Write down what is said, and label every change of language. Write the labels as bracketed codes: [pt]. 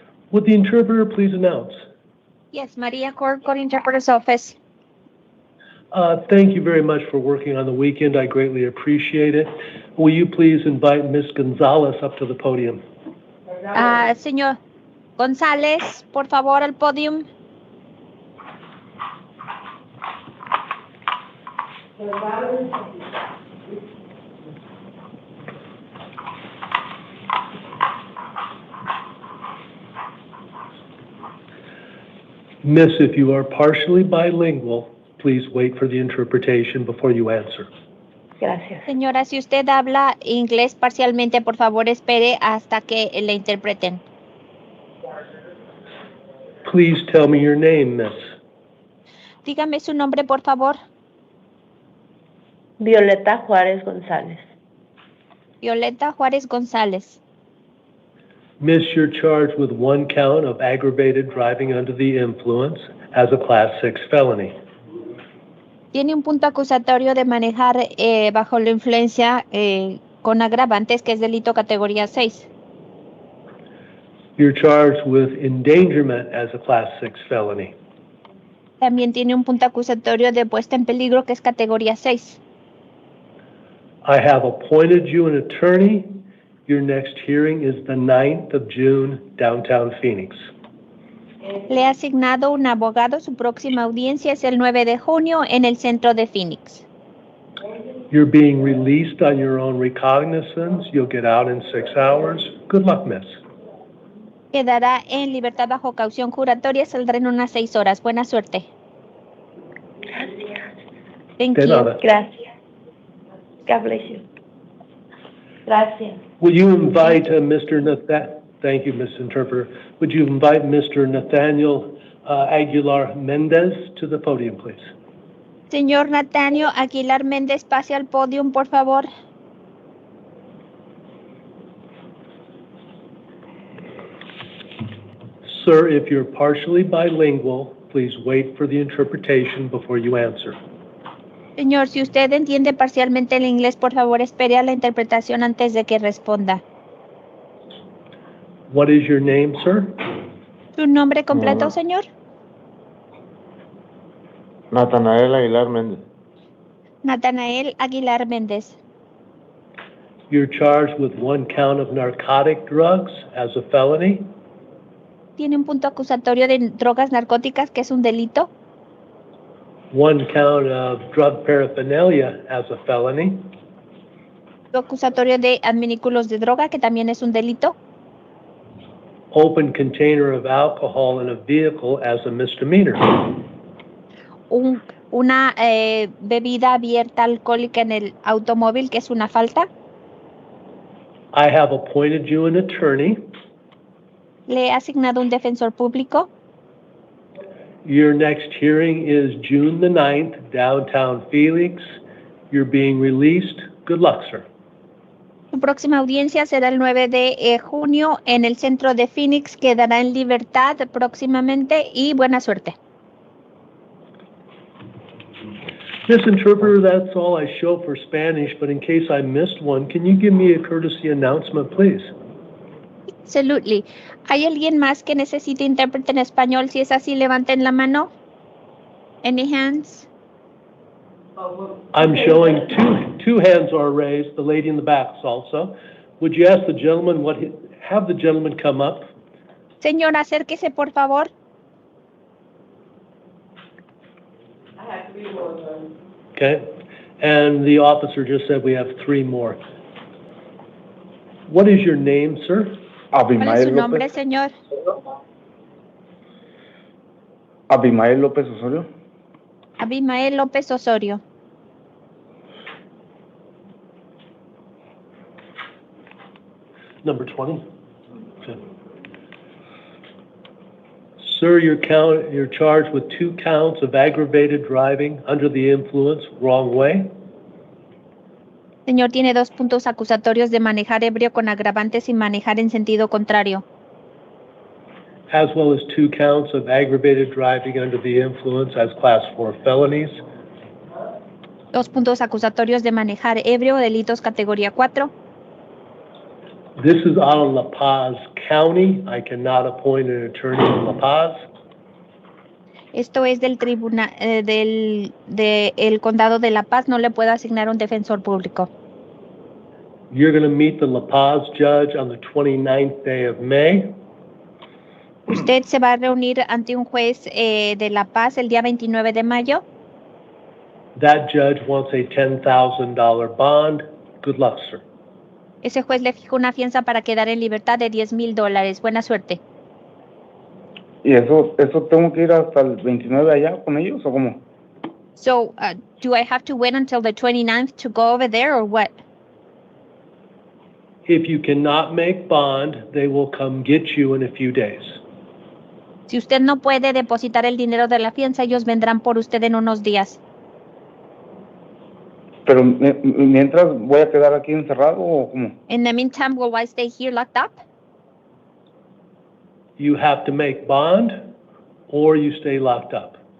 [en] Would the interpreter please announce? Yes, Maria Court Interpreter's Office. Thank you very much for working on the weekend. I greatly appreciate it. Will you please invite Ms. Gonzalez up to the podium? [es] Señor González, por favor, al podium. [en] Miss, if you are partially bilingual, please wait for the interpretation before you answer. [es] Gracias. Señora, si usted habla inglés parcialmente, por favor, espere hasta que le interpreten. [en] Please tell me your name, miss. [es] Dígame su nombre, por favor. Violeta Juárez González. Violeta Juárez González. [en] Miss, you're charged with 1 count of aggravated driving under the influence as a Class 6 felony. [es] Tiene un punto acusatorio de manejar bajo la influencia con agravantes, que es delito categoría 6. [en] You're charged with endangerment as a Class 6 felony. [es] También tiene un punto acusatorio de puesta en peligro, que es categoría 6. [en] I have appointed you an attorney. Your next hearing is the 9th of June, downtown Phoenix. [es] Le he asignado un abogado. Su próxima audiencia es el 9 de junio en el centro de Phoenix. [en] You're being released on your own recognizance. You'll get out in 6 hours. Good luck, miss. [es] Quedará en libertad bajo caución juratoria. Saldrá en unas 6 horas. Buena suerte. Gracias. [en] Thank [es] De [en] you. [es] nada. Gracias. [en] God bless you. Gracias. Will you invite Mr. Thank you, Ms. Interpreter. Would you invite Mr. Nathaniel Aguilar Mendez to the podium, please? [es] Señor Nathaniel Aguilar Méndez, pase al podium, por favor. [en] Sir, if you're partially bilingual, please wait for the interpretation before you answer. [es] Señor, si usted entiende parcialmente el inglés, por favor, espere a la interpretación antes de que responda. [en] What is your name, sir? [es] ¿Su nombre completo, señor? Natanael Aguilar Méndez. Nathanael Aguilar Méndez. [en] You're charged with 1 count of narcotic drugs as a felony. [es] Tiene un punto acusatorio de drogas narcóticas, que es un delito. [en] 1 count of drug paraphernalia as a felony. [es] Punto acusatorio de adminículos de droga, que también es un delito. [en] Open container of alcohol in a vehicle as a misdemeanor. [es] Una bebida abierta alcohólica en el automóvil, que es una falta. [en] I have appointed you an attorney. [es] Le he asignado un defensor público. [en] Your next hearing is June the 9th, downtown Phoenix. You're being released. Good luck, sir. [es] Su próxima audiencia será el 9 de junio en el centro de Phoenix. Quedará en libertad próximamente y buena suerte. [en] Miss Interpreter, that's all I show for Spanish, but in case I missed one, can you give me a courtesy announcement, please? Absolutely. [es] ¿Hay alguien más que necesite intérprete en español? Si es así, levanten la mano. [en] Any hands? I'm showing two hands are raised, the lady in the back also. Would you ask the gentleman have the gentleman come up? [es] Señor, acérquese, por favor. [en] Okay, and the officer just said we have 3 more. What is your name, sir? [es] ¿Cuál es su nombre, señor? Abimael López Osorio. Abimael López Osorio. [en] Number 20. Okay. Sir, you're charged with 2 counts of aggravated driving under the influence, wrong way. [es] Señor, tiene 2 puntos acusatorios de manejar ebrio con agravantes y manejar en sentido contrario. [en] As well as 2 counts of aggravated driving under the influence as Class 4 felonies. [es] 2 puntos acusatorios de manejar ebrio, delitos categoría 4. [en] This is out of La Paz County. I cannot appoint an attorney in La Paz. [es] Esto es del tribunal del condado de La Paz. No le puedo asignar un defensor público. [en] You're going to meet the La Paz judge on the 29th day of May. [es] Usted se va a reunir ante un juez de La Paz el día 29 de mayo. [en] That judge wants a $10,000 bond. Good luck, sir. [es] Ese juez le fijó una fianza para quedar en libertad de $10,000. Buena suerte. ¿Y eso tengo que ir hasta el 29 allá con ellos o cómo? [en] So, do I have to wait until the 29th to go over there or what? If you cannot make bond, they will come get you in a few days. [es] Si usted no puede depositar el dinero de la fianza, ellos vendrán por usted en unos días. Pero mientras voy a quedar aquí encerrado o cómo? [en] In the meantime, will I stay here locked up? You have to make bond or you stay locked up.